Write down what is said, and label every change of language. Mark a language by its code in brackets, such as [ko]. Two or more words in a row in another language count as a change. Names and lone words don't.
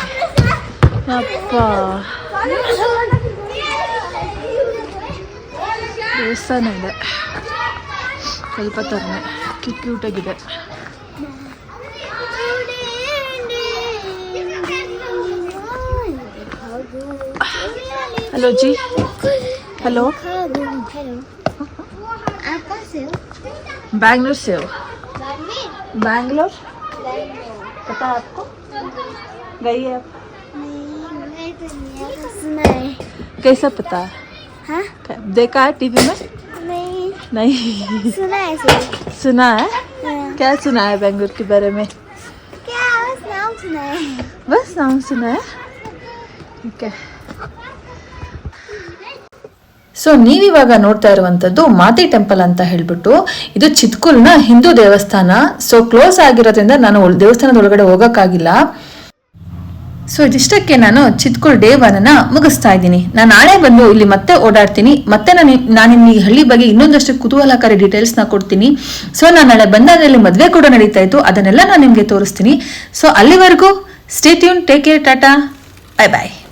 [kn] ಅಪ್ಪ ದೇವಸ್ಥಾನ ಇದೆ ಸ್ವಲ್ಪ ತರನೆ ಕ್ಯೂಟಾಗಿದೆ. [hi] हेलो जी, हेलो. बैंगलोर से हो? बैंगलोर पता है आपको? गई है आप? कैसा पता है? हाँ? देखा है टीवी में? नहीं सुना है. सुना है? हाँ. क्या सुना है बैंगलोर के बारे में? क्या बस नाम सुना है. बस नाम सुना है. ठीक है. [kn] ಸೊ ನೀವಿವಾಗ ನೋಡ್ತಾ ಇರುವಂತದ್ದು ಮಾತಿ ಟೆಂಪಲ್ ಅಂತ ಹೇಳ್ಬಿಟ್ಟು, ಇದು ಚಿತ್ಕೂಲ್ನ ಹಿಂದೂ ದೇವಸ್ಥಾನ. ಸೊ ಕ್ಲೋಸ್ ಆಗಿರೋದ್ರಿಂದ ನಾನು ದೇವಸ್ಥಾನದ ಒಳಗಡೆ ಹೋಗಕ್ಕಾಗಿಲ್ಲ. ಸೊ ಇದಿಷ್ಟಕ್ಕೆ ನಾನು ಚಿತ್ಕೂಲ್ ಡೇ 1 ಮುಗಿಸ್ತಾ ಇದ್ದೀನಿ. ನಾನು ನಾಳೆ ಬಂದು ಇಲ್ಲಿ ಮತ್ತೆ ಓಡಾಡ್ತೀನಿ. ಮತ್ತೆ ನಾನು ಈ ಹಳ್ಳಿ ಬಗ್ಗೆ ಇನ್ನೊಂದಷ್ಟು ಕುತೂಹಲಕಾರಿ ಡೀಟೇಲ್ಸ್ನ ಕೊಡ್ತೀನಿ. ಸೊ ನಾನು ನಾಳೆ ಬಂದಾಗಲ್ಲಿ ಮದುವೆ ಕೂಡ ನಡೀತಾ ಇತ್ತು, ಅದನ್ನೆಲ್ಲ ನಾನು ನಿಮಗೆ ತೋರಿಸ್ತೀನಿ. ಸೊ ಅಲ್ಲಿವರೆಗೂ [en] stay tune, take care, tata, bye bye.